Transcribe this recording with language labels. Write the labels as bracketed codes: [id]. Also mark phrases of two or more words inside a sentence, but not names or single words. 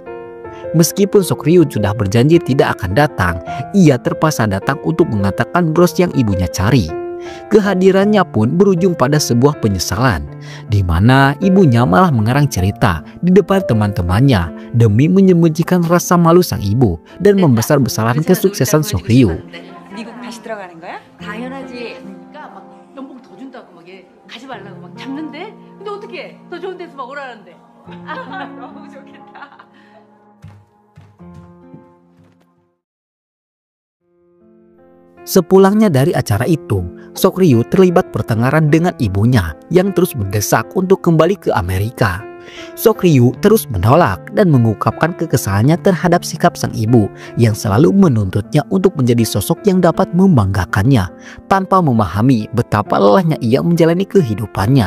[id] Meskipun Sok Ryu sudah berjanji tidak akan datang, ia terpaksa datang untuk mengatakan bros yang ibunya cari. Kehadirannya pun berujung pada sebuah penyesalan, di mana ibunya malah mengarang cerita di depan teman-temannya demi menyembunyikan rasa malu sang ibu dan membesar-besarkan kesuksesan Sok Ryu. [ko] 미국 다시 들어가는 거야? 당연하지. 그러니까 막 연봉 더 준다고 막 얘 가지 말라고 막 잡는데. 근데 어떻게 더 좋은 데서 막 오라는데. 너무 좋겠다. [id] Sepulangnya dari acara itu, Sok Ryu terlibat pertengkaran dengan ibunya yang terus mendesak untuk kembali ke Amerika. Sok Ryu terus menolak dan mengungkapkan kekesalannya terhadap sikap sang ibu yang selalu menuntutnya untuk menjadi sosok yang dapat membanggakannya tanpa memahami betapa lelahnya ia menjalani kehidupannya.